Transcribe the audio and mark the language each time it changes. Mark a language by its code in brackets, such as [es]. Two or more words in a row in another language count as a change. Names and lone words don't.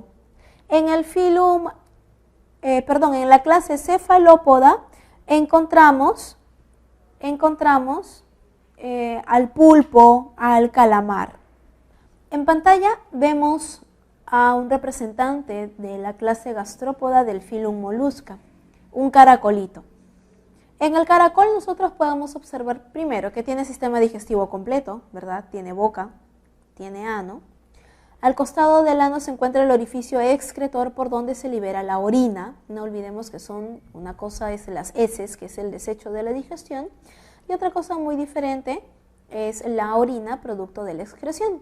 [es] En el en la clase cefalópoda encontramos al pulpo, al calamar. En pantalla vemos a un representante de la clase gastrópoda del filum Mollusca, un caracolito. En el caracol nosotros podemos observar primero que tiene sistema digestivo completo, ¿verdad? Tiene boca, tiene ano. Al costado del ano se encuentra el orificio excretor por donde se libera la orina. No olvidemos que una cosa es las heces, que es el desecho de la digestión, y otra cosa muy diferente es la orina, producto de la excreción.